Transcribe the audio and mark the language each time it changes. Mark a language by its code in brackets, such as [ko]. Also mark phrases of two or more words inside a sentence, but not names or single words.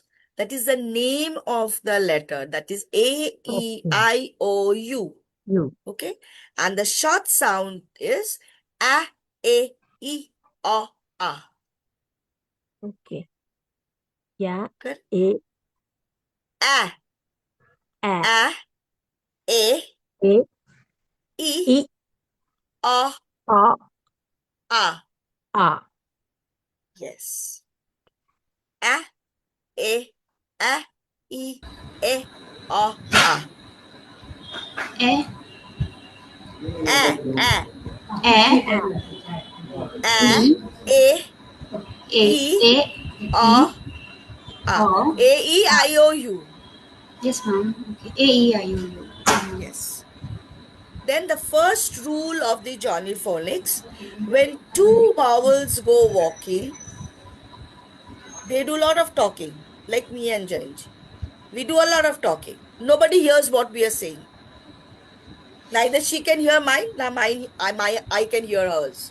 [en] That is the name of the letter. That is A, E, I, O, U. You. Okay. And the short sound is A, E, I, O, A. Okay. Yeah. Good. A. A, A. E, A. I, O, A. A. A. Yes. A, E, I, E, O, A. E. E, O, A. O. A, E, I, O, U. Yes, ma'am. Okay. A-E-I-O-U. Yes. Then the first rule of the Johnny Phonics, when 2 vowels go walking, they do a lot of talking, like me and Jayanji. We do a lot of talking. Nobody hears what we are saying. Neither she can hear mine, nor I can hear hers.